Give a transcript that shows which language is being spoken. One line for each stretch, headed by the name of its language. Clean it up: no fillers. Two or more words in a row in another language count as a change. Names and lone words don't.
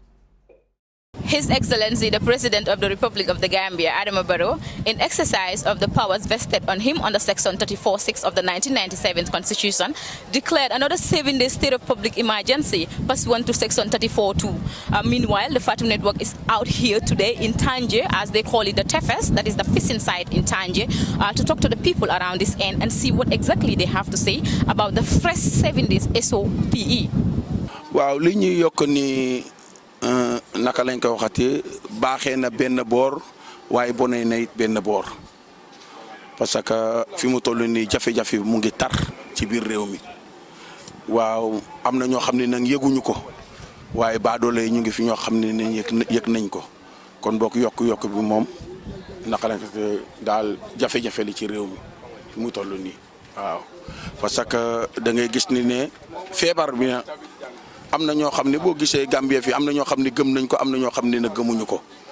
English: His Excellency, the President of the Republic of the Gambia, Adama Barrow, in exercise of the powers vested on him under Section 34(6) of the 1997 Constitution, declared another 7-day state of public emergency pursuant to Section 34(2). Meanwhile, the Fatu Network is out here today in Tanje, as they call it, the Tefes, that is the fishing site in Tanje, to talk to the people around this end and see what exactly they have to say about the fresh 7 days SOPE.
Wolof: Wow, li ñu yokk ni naka lañ ko waxati baaxee na benn boor waaye bonee na it benn boor parce que fi mu toll nii jafe-jafe mu ngi tar ci biir réew mi waaw am na ñoo xam ne nag yëguñu ko waaye baadoole ñu ngi fi ñoo xam ne yëg nañ ko kon bokk yokk bi moom naka lañ ko daal jafe-jafe li ci réew mi fi mu toll nii waaw parce que da ngay gis ni ne feebar bi am na ñoo xam ne boo gisee Gambie fi am na ñoo xam ne gëm nañ ko am na ñoo xam ne nag gëmuñu ko